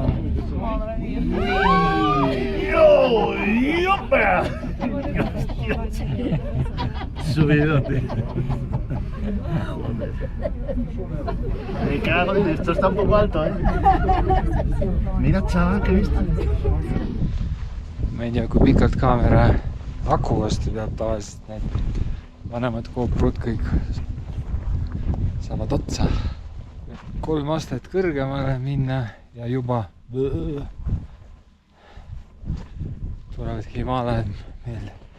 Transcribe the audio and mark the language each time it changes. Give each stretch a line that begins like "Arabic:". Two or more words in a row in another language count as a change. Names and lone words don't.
Spanish: 1. Subidón, tío. Me cago en esto, está un poco alto, Mira, chaval, ¿qué viste?
Estonian: Ma ei tea, kui pikalt kaamera aku vastu peab tavaliselt need vanemad GoProd kõik saavad otsa. 3 astet kõrgemale minna ja juba tulevad Himalajad meelde.